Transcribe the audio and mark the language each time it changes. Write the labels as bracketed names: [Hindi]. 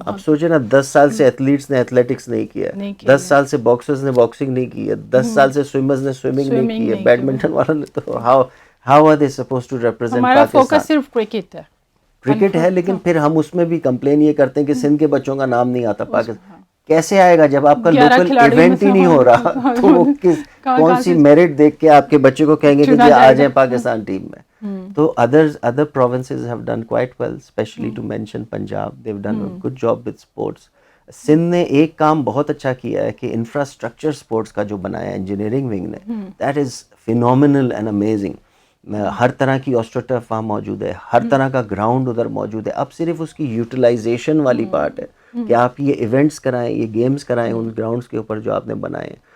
[Urdu] اب سوچے نا 10 سال سے ایتھلیٹس نے ایتھلیٹکس نہیں کیا, 10 سال سے باکسرز نے باکسنگ نہیں کی ہے, 10 سال سے سوئمرز نے سوئمنگ نہیں کی ہے, بیڈمنٹن والوں نے, تو [English] How are they suppose to represent Pakistan. [Urdu] ہمارا فوکس صرف کرکٹ ہے, کرکٹ ہے, لیکن پھر ہم اس میں بھی کمپلین یہ کرتے ہیں کہ سندھ کے بچوں کا نام نہیں آتا پاکستان. کیسے آئے گا جب آپ کا 11 لوکل کھلاڑیوں میں ایونٹ سے ہی نہیں ہو رہا تو وہ کون سی میرٹ دیکھ کے آپ کے بچے کو کہیں گے کہ آ جائیں پاکستان ٹیم میں. [English] تو other provinces have done quite well, especially to mention Punjab. They've done a good job with sports. [Urdu] Sindh نے ایک کام بہت اچھا کیا ہے کہ انفراسٹرکچر سپورٹس کا جو بنایا ہے انجینئرنگ ونگ نے, [English] That is phenomenal and amazing. [Urdu] ہر طرح کی آسٹروٹرف وہاں موجود ہے, ہر طرح کا گراؤنڈ ادھر موجود ہے. اب صرف اس کی یوٹیلائزیشن والی پارٹ ہے کہ آپ یہ ایونٹس کرائیں, یہ گیمز کرائیں ان گراؤنڈس کے اوپر جو آپ نے بنائے ہیں.